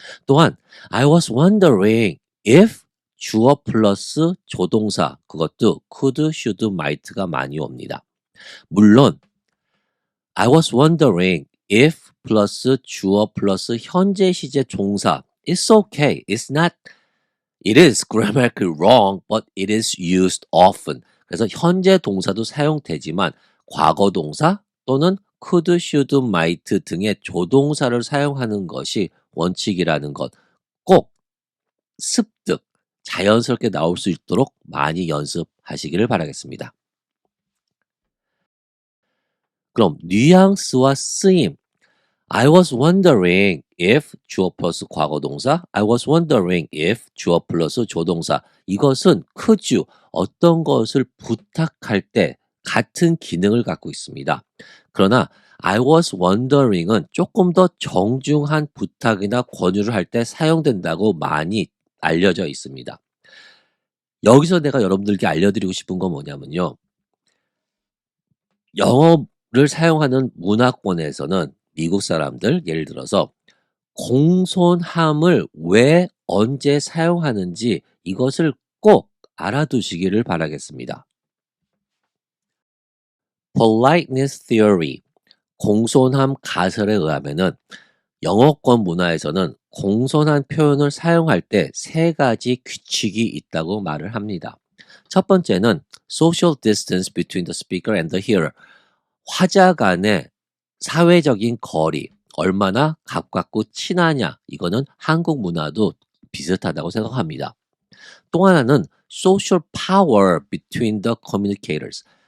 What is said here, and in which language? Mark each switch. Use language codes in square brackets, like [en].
[ko] 또한 I was wondering if 주어 플러스 조동사 그것도 could, should, might가 많이 옵니다. 물론 I was wondering if 플러스 주어 플러스 현재 시제 동사 It's okay. [en] It's not. It is grammatically wrong, but it is used often. [ko] 그래서 현재 동사도 사용되지만 과거 동사 또는 could, should, might 등의 조동사를 사용하는 것이 원칙이라는 것 꼭 습득, 자연스럽게 나올 수 있도록 많이 연습하시기를 바라겠습니다. 그럼 뉘앙스와 쓰임. I was wondering if 주어 플러스 과거 동사, I was wondering if 주어 플러스 조동사. 이것은 could 어떤 것을 부탁할 때 같은 기능을 갖고 있습니다. 그러나 I was wondering 은 조금 더 정중한 부탁이나 권유를 할 때 사용된다고 많이 알려져 있습니다. 여기서 내가 여러분들께 알려드리고 싶은 건 뭐냐면요. 영어를 사용하는 문화권에서는 미국 사람들 예를 들어서 공손함을 왜 언제 사용하는지 이것을 꼭 알아두시기를 바라겠습니다. Politeness Theory, 공손함 가설에 의하면은 영어권 문화에서는 공손한 표현을 사용할 때 세 가지 규칙이 있다고 말을 합니다. [en] 첫 번째는 social distance between the speaker and the hearer. [ko] 화자 간의 사회적인 거리, 얼마나 가깝고 친하냐, 이거는 한국 문화도 비슷하다고 생각합니다. [en] 또 하나는 social power between the communicators.